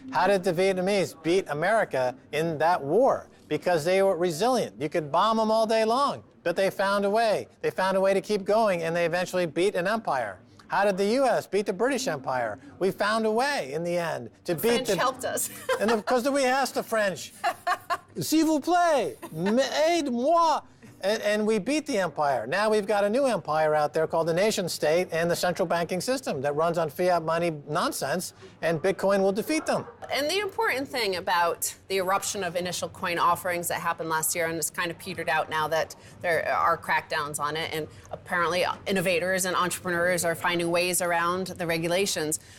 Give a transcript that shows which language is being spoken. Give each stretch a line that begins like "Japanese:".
English: How did the Vietnamese beat America in that war? Because they were resilient. You could bomb them all day long, but they found a way. They found a way to keep going, and they eventually beat an empire. How did the U.S. beat the British Empire? We found a way in the end to beat French helped us. And because we asked the French,
French: s'il vous plaît, aide-moi.
English: And we beat the empire. Now we've got a new empire out there called the nation state and the central banking system that runs on fiat money nonsense, and Bitcoin will defeat them. And the important thing about the eruption of initial coin offerings that happened last year, and it's kind of petered out now that there are crackdowns on it, and apparently innovators and entrepreneurs are finding ways around the regulations.